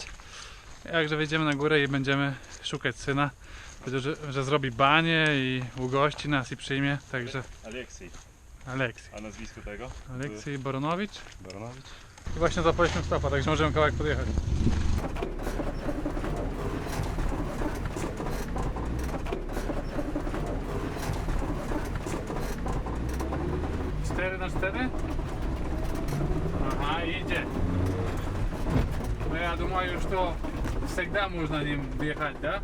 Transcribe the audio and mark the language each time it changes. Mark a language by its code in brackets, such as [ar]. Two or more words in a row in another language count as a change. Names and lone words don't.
[pl] Jakże wejdziemy na górę i będziemy szukać syna. Powiedział, że zrobi banie i ugości nas i przyjmie, także... Aleksiej. Aleksiej. A nazwisko tego? Aleksiej Baronowicz. Baronowicz. I właśnie zapaliśmy stopa, także możemy kawałek podjechać. 4x4? [ru] Ага, иди. Ну я думаю, что всегда можно ним въехать, да?